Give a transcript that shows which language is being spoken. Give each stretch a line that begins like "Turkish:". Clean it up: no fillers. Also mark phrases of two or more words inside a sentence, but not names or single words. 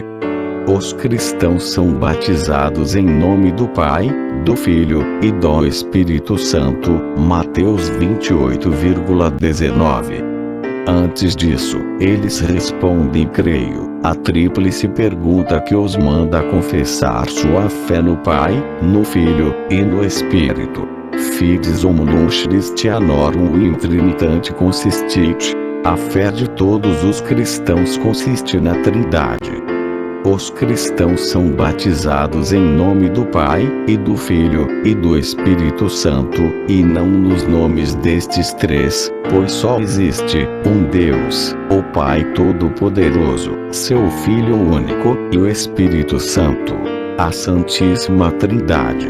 Portuguese: Os cristãos são batizados em nome do Pai, do Filho e do Espírito Santo. Mateus 28,19. Antes disso, eles respondem creio, a tríplice pergunta que os manda confessar sua fé no Pai, no Filho e no Espírito.
Latin: Fides homunus Christianorum in Trinitate consistit.
Portuguese: A fé de todos os cristãos consiste na Trindade. Os cristãos são batizados em nome do Pai, e do Filho, e do Espírito Santo, e não nos nomes destes três, pois só existe um Deus, o Pai Todo-Poderoso, seu Filho único, e o Espírito Santo, a Santíssima Trindade.